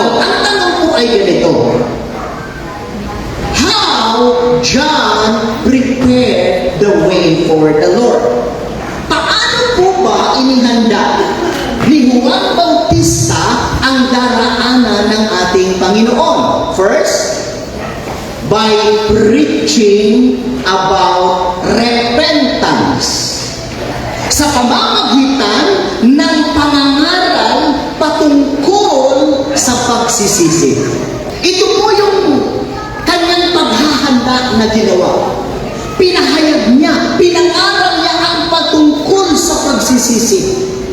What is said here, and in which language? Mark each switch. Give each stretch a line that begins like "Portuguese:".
English: Now,
Filipino: ang tanong po ay ganito:
English: how John prepared the way for the Lord?
Filipino: Paano po ba inihanda ni Juan Bautista ang daraanan ng ating Panginoon?
English: First, by preaching about repentance.
Filipino: Sa pamamagitan ng pangangaral patungkol sa pagsisisi. Ito po yung kanyang paghahanda na ginawa. Pinahayag niya, pinangaral niya ang patungkol sa pagsisisi.